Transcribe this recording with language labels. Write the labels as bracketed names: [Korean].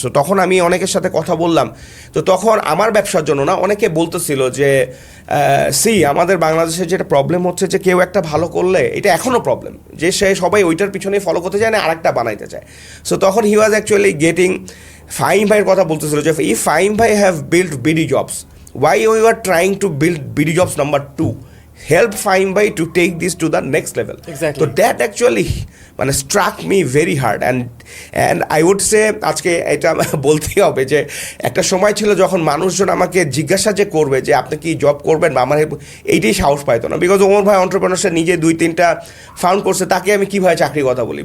[Bangla] তো তখন আমি অনেকের সাথে কথা বললাম। তো তখন আমার ব্যবসার জন্য না অনেকে বলতেছিল যে আমাদের বাংলাদেশের যেটা প্রবলেম হচ্ছে যে কেউ একটা ভালো করলে, এটা এখনও প্রবলেম যে সবাই ওইটার পিছনে ফলো করতে চায় না, আরেকটা বানাইতে চায়। [English] so তখন he was actually getting Fahim [Bangla] ভাইয়ের কথা বলতেছিল যে [English] If Fahim ভাই have build BD jobs, why you are trying to build BD jobs number 2? Help Fine By to take this to the next level. Exactly. So that actually মানে struck me very hard and I would say [Bangla] আজকে এটা বলতেই হবে যে একটা সময় ছিল যখন মানুষজন আমাকে জিজ্ঞাসা যে করবে যে আপনি কি জব করবেন বা আমার এইটাই সাহস পাইতো না, বিকজ ওমর ভাই অন্টারপ্রেনারশিপ নিজে 2-3টা ফাউন্ড করছে, তাকে আমি কীভাবে চাকরির কথা বলি।